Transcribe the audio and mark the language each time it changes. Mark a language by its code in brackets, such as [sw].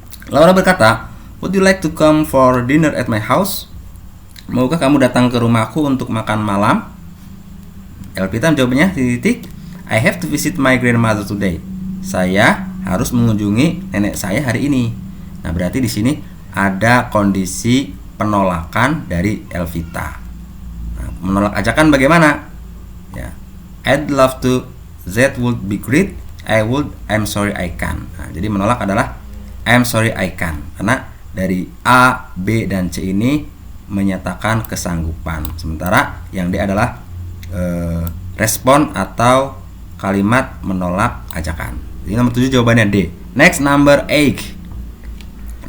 [id] Laura berkata, [en] "Would you like to come for dinner at my house?" [id] Maukah kamu datang ke rumahku untuk makan malam? Elvita menjawabnya, titik, [en] "I have to visit my grandmother today." [id] Saya harus mengunjungi nenek saya hari ini. Nah, berarti di sini ada kondisi penolakan dari Elvita. Nah, menolak ajakan bagaimana? [en] Ya, I'd love to, that would be great, I would, I'm sorry I can't. [id] Nah, jadi menolak adalah [en] I'm sorry I can't, [id] karena dari A, B, dan C ini menyatakan kesanggupan. Sementara yang D adalah respon atau kalimat menolak ajakan. Jadi nomor 7 jawabannya D. [en] Next, number 8.